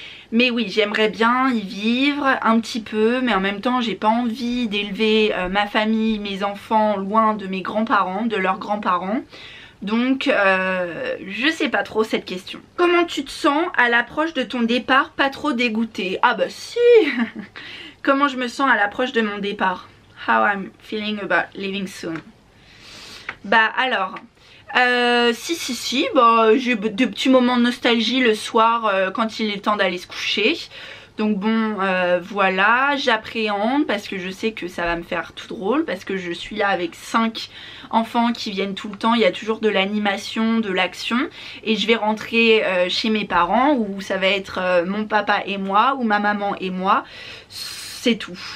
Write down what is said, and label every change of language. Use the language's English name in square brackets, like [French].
[French] Mais oui, j'aimerais bien y vivre un petit peu, mais en même temps j'ai pas envie d'élever ma famille, mes enfants loin de mes grands-parents, de leurs grands-parents. Donc je sais pas trop cette question. Comment tu te sens à l'approche de ton départ? Pas trop dégoûtée? Ah bah si. Comment je me sens à l'approche de mon départ? [English] How I'm feeling about leaving soon? [French] Bah alors, si, bah, j'ai de petits moments de nostalgie le soir quand il est temps d'aller se coucher. Donc bon, voilà, j'appréhende parce que je sais que ça va me faire tout drôle, parce que je suis là avec 5 enfants qui viennent tout le temps, il y a toujours de l'animation, de l'action, et je vais rentrer chez mes parents où ça va être mon papa et moi, ou ma maman et moi, c'est tout.